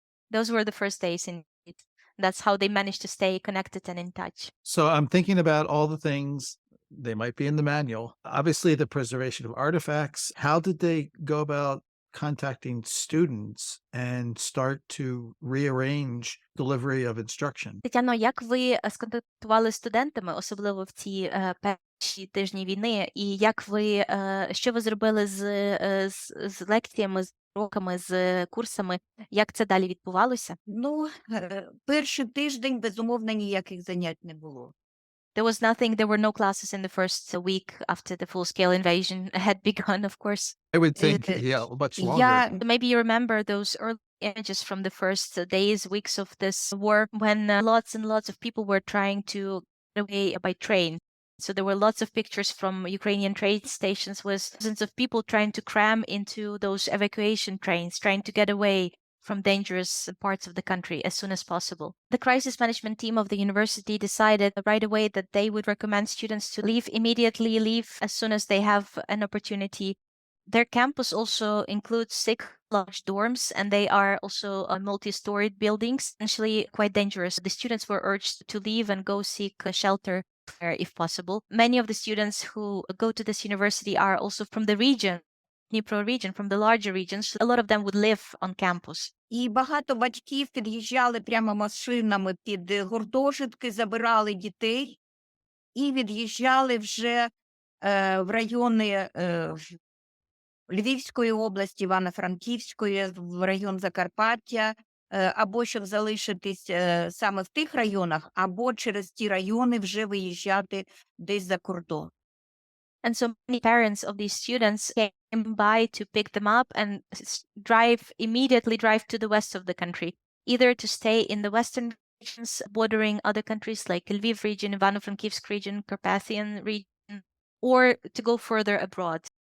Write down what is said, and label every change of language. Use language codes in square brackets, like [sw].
[en] Those were the first days indeed. That's how they managed to stay connected and in touch. So I'm thinking about all the things they might be in the manual. Obviously, the preservation of artifacts. How did they go about contacting students and start to rearrange delivery of instruction? [uk] Тетяно, як ви сконтактували з студентами, особливо в ці перші тижні війни, і як ви, що ви зробили з лекціями, з уроками, з курсами, як це далі відбувалося? Ну, перший тиждень, безумовно, ніяких занять не було. [en] There was nothing, there were no classes in the first week after the full-scale invasion had begun, of course. I would think, yeah, much longer. Maybe you remember those early images from the first days, weeks of this war, when lots and lots of people were trying to get away by train. So there were lots of pictures from Ukrainian train stations with thousands of people trying to cram into those evacuation trains, trying to get away from dangerous parts of the country as soon as possible. The crisis management team of the university decided right away that they would recommend students to leave immediately, leave as soon as they have an opportunity. Their campus also includes 6 large dorms, and they are also multi-storied buildings, essentially quite dangerous. The students were urged to leave and go seek shelter if possible. Many of the students who go to this university are also from the region, Dnipro region, from the larger regions. A lot of them would live on campus. [uk] І багато батьків під'їжджали прямо машинами під гуртожитки, забирали дітей і від'їжджали вже в райони Львівської області, Івано-Франківської, в район Закарпаття, або щоб залишитись саме в тих районах, або через ті райони вже виїжджати десь за кордон. [en] And so many parents of these students came by to pick them up and immediately drive to the west of the country, either to stay in the western regions bordering other countries like Lviv region, Ivano-Frankivsk region, Carpathian region, or to go further abroad.